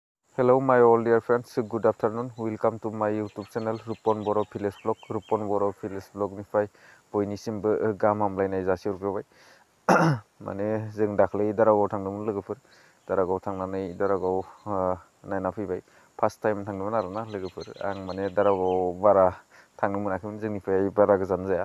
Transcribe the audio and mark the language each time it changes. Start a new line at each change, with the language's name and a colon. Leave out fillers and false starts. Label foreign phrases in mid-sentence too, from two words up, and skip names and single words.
English: Hello my all dear friends, good afternoon. Welcome to my YouTube channel Rupon Boro Village Vlog.
Bodo: Rupon Boro Village Vlogनिफ्राय बयनिसिमबो गाहाम हामलायनाय जासिहरग्रोबाय। माने जों दाख्लै दारागाव थांदोंमोन लोगोफोर। दारागाव थांनानै दारागाव नायना फैबाय।
English: first time
Bodo: थांदोंमोन आरोना लोगोफोर। आं माने दारागाव बारा थांनो मोनाखैमोन, जोंनिफ्राय बारा गोजान जाया।